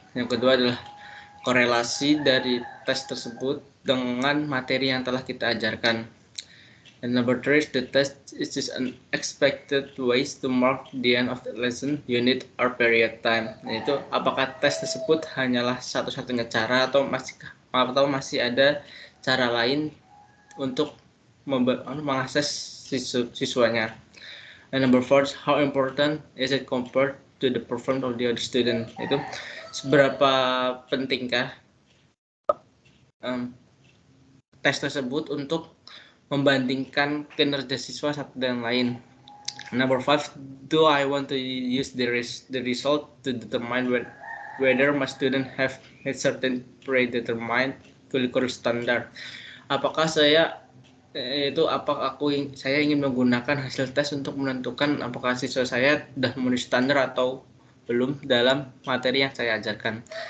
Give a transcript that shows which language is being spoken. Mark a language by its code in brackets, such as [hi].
[id] Yang kedua adalah korelasi dari tes tersebut dengan materi yang telah kita ajarkan. [en] And number three, the test is just an expected ways to mark the end of the lesson, unit, or period time. [id] Yaitu apakah tes tersebut hanyalah satu-satunya cara atau masih ada cara lain untuk mengakses siswanya. [en] And number four, how important is it compared to the performance of the other student? [id] Itu seberapa pentingkah tes tersebut untuk membandingkan kinerja siswa satu dan lain. [en] Number five, do I want to use the result to determine whether my student have a certain predetermined curriculum standard? [id] Apakah saya ingin menggunakan hasil tes untuk menentukan apakah siswa saya sudah memenuhi standar atau belum dalam materi yang saya ajarkan.